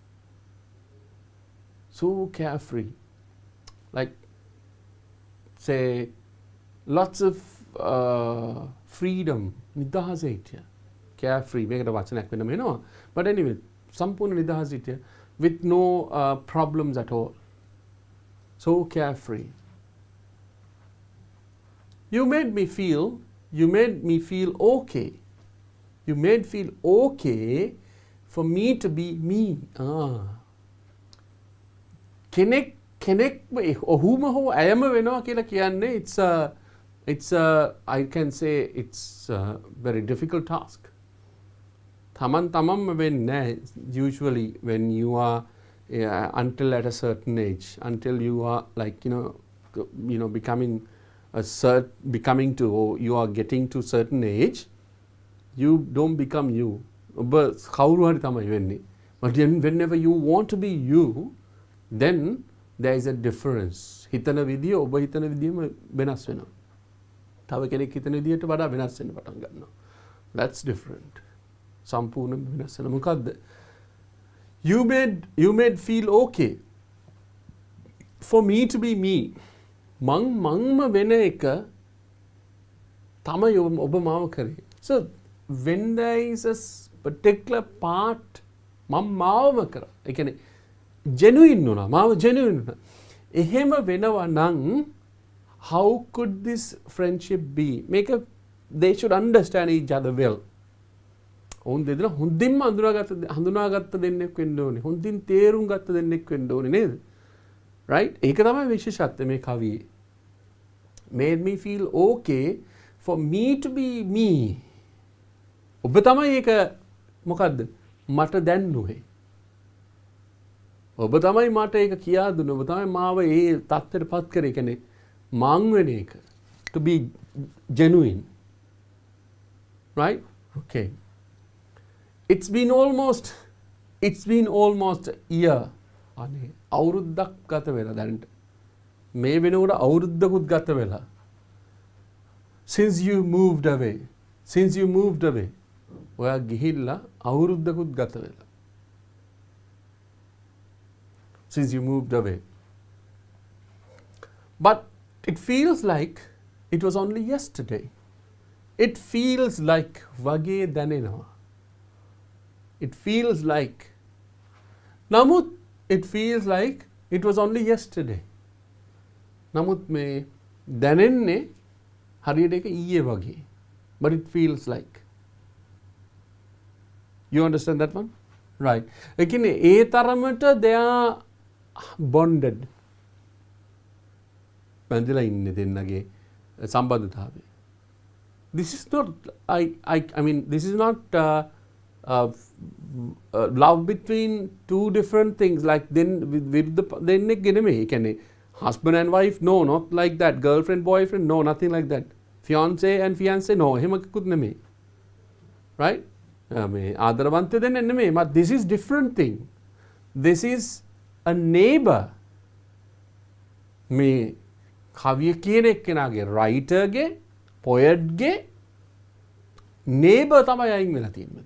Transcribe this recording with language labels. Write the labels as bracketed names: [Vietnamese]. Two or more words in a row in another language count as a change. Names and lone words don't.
[English] So carefree. Like say lots of freedom. [Sinhala] නිදහසේ හිටියා. Carefree. මේකට වචනයක් වෙනම එනවා. [English] But anyway, [Sinhala] සම්පූර්ණ නිදහසේ හිටියා. [English] With no problems at all. So carefree. You made me feel okay. You made feel okay for me to be me. [Sinhala] කෙනෙක් ඔහුම හෝ ඇයම වෙනවා කියලා කියන්නේ [English] it's a I can say it's a very difficult task. [Sinhala] තමන්ම වෙන්නේ [English] usually when you are until at a certain age, until you are like you know becoming to or you are getting to certain age, you don't become you. [Sinhala] ඔබ කවුරු හරි තමයි වෙන්නේ. [English] But whenever you want to be you, then there is a difference. [Sinhala] හිතන විදිය ඔබ හිතන විදියම වෙනස් වෙනවා. තව කෙනෙක් හිතන විදියට වඩා වෙනස් වෙන්න පටන් ගන්නවා. [English] That's different. [Sinhala] සම්පූර්ණ වෙනස් වෙන මොකද්ද? [English] You made feel okay for me to be me. [Sinhala] මංම වෙන එක තමයි ඔබ මාව කරේ. [English] So when there is a particular part [Sinhala] මම මාවම කරා. ඒ කියන්නේ genuine වුණා. මාව genuine වුණා. එහෙම වෙනවා නම් [English] how could this friendship be? They should understand each other well. [Sinhala] ඔවුන් දෙදෙනා හොඳින්ම හඳුනාගත්ත දෙන්නෙක් වෙන්න ඕනේ. හොඳින් තේරුම් ගත්ත දෙන්නෙක් වෙන්න ඕනේ නේද? Right? ඒක තමයි විශේෂත්වය මේ කවියේ. [English] Made me feel okay for me to be me. [Sinhala] ඔබ තමයි ඒක මොකද්ද? මට දැන්නුවේ. ඔබ තමයි මට ඒක කියා දුන්නේ. ඔබ තමයි මාව ඒ තත්ත්වයට පත් කරේ. ඒ කියන්නේ මං වෙන එක. [English] To be genuine. Right? Okay. It's been almost a year. [Sinhala] අනේ අවුරුද්දක් ගත වෙලා දැනට. මේ වෙනකොට අවුරුද්දකුත් ගත වෙලා. [English] Since you moved away. [Sinhala] ඔයා ගිහිල්ලා අවුරුද්දකුත් ගත වෙලා. [English] Since you moved away. But it feels like it was only yesterday. It feels like [Sinhala] වගේ දැනෙනවා. [English] It feels like. නමුත් it feels like it was only yesterday. [Sinhala] නමුත් මේ දැනෙන්නේ හරියට ඒක ඊයේ වගේ. [English] But it feels like. You understand that one? Right. [Sinhala] ඒ කියන්නේ ඒ තරමට [English] they are bonded. [Sinhala] බැඳලා ඉන්නේ දෙන්නගේ සම්බන්ධතාවය. [English] This is not I mean this is not love between two different things like then with the [Sinhala] දෙන්නෙක් නෙමෙයි. ඒ කියන්නේ [English] husband and wife, no, not like that. Girlfriend, boyfriend, no, nothing like that. Fiance and fiancé, no, [Sinhala] එහෙම කිකුත් නෙමෙයි. Right? මේ ආදරවන්තය දෙන්න නෙමෙයි. [English] But this is different thing. This is a neighbor. [Sinhala] මේ කවිය කියන එක්කෙනාගේ writerගේ poetගේ neighbor තමයි අයින් වෙලා තියෙන්නේ.